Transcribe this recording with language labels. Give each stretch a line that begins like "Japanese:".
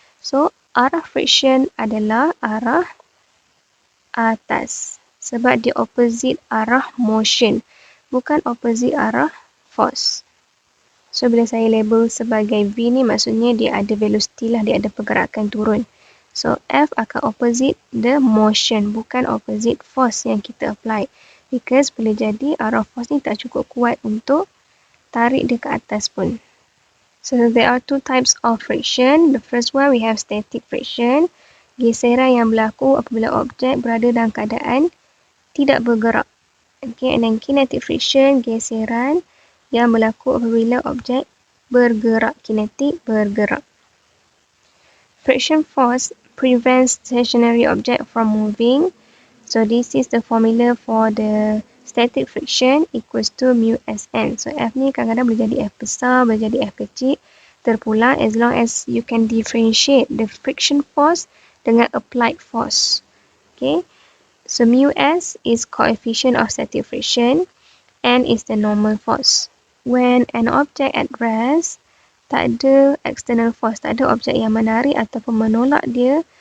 Malay: So, arah friction adalah arah atas. Sebab dia opposite arah motion. Bukan opposite arah force. So, bila saya label sebagai V ni, maksudnya dia ada velocity lah. Dia ada pergerakan turun. So, F akan
English: opposite the motion.
Malay: Bukan opposite force yang kita apply. Because boleh jadi arah force ni tak cukup kuat untuk tarik dia ke atas pun.
English: So, there are two types of friction. The first one, we have static friction.
Malay: Geseran yang berlaku apabila objek berada dalam keadaan tidak bergerak.
English: Okay, and then kinetic friction,
Malay: geseran yang berlaku apabila objek bergerak. Kinetic, bergerak.
English: Friction force prevents stationary object from moving. So, this is the formula for the static friction equals to mu Sn.
Malay: So, F ni kadang-kadang boleh jadi F besar, boleh jadi F kecil. Terpulang
English: as long as you can differentiate the friction force
Malay: dengan
English: applied force. Okay. So, mu S is coefficient of static friction. N is the normal force. When an object at rest,
Malay: tak ada external force, tak ada objek yang menarik ataupun menolak dia.